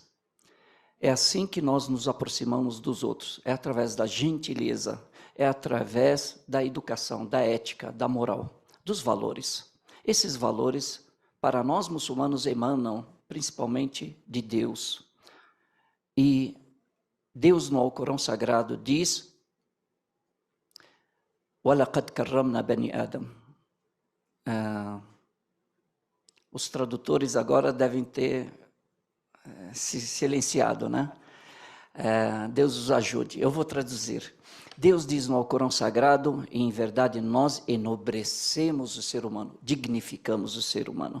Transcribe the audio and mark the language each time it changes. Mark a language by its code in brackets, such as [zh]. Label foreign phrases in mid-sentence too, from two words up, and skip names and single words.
[pt] É assim que nós nos aproximamos dos outros, é através da gentileza, é através da educação, da ética, da moral, dos valores. Esses valores, para nós muçulmanos, emanam principalmente de Deus. E Deus no Alcorão Sagrado diz: [ar] وَلَقَدْ كَرَّمْنَا بَنِي آدَمَ. [pt] Os tradutores agora devem ter se silenciado, né? Deus os ajude. Eu vou traduzir. Deus diz no Alcorão Sagrado: em verdade nós enobrecemos o ser humano, dignificamos o ser humano.